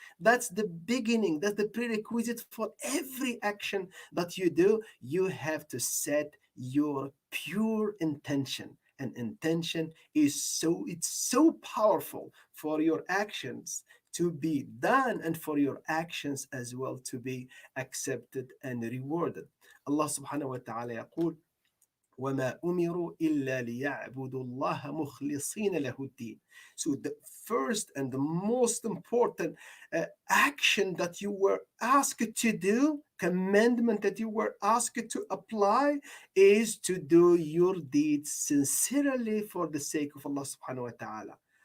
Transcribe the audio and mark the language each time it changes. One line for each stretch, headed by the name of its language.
English: That's the beginning, that's the prerequisite for every action that you do. You have to set your pure intention. And intention is so powerful for your actions to be done and for your actions as well to be accepted and rewarded.
Arabic: Allah subhanahu wa ta'ala يقول وَمَا أُمِرُوا إِلَّا لِيَعْبُدُوا اللَّهَ مُخْلِصِينَ لَهُ الدِّينَ.
English: So the first and the most important action that you were asked to do, commandment that you were asked to apply, is to do your deeds sincerely for the sake of Allah subhanahu wa ta'ala.